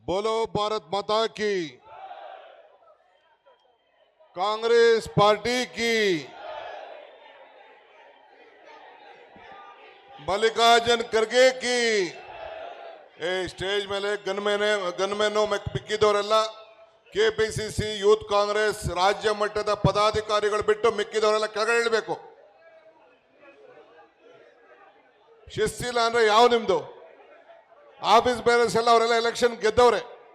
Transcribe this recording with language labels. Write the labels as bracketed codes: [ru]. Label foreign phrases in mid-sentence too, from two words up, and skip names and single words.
[hi] बोलो भारत माता की, कांग्रेस पार्टी की, मल्लिकार्जुन खड़गे की। [kn] ಸ್ಟೇಜ್ ಮೇಲೆ ಗನ್ಮೆನ್ನು ಮಿಕ್ಕಿದವರೆಲ್ಲ ಕೆಪಿಸಿಸಿ ಯೂತ್ ಕಾಂಗ್ರೆಸ್ ರಾಜ್ಯ ಮಟ್ಟದ ಪದಾಧಿಕಾರಿಗಳು ಬಿಟ್ಟು ಮಿಕ್ಕಿದವರೆಲ್ಲ ಕೆಳಗಡೆ ಇಳಬೇಕು. ಶಿಸ್ತಿಲ್ಲ ಅಂದ್ರೆ ಯಾವ ನಿಮ್ದು [en] office bearers [kn] ಎಲ್ಲ ಅವರೆಲ್ಲ ಎಲೆಕ್ಷನ್ ಗೆದ್ದವ್ರೆ.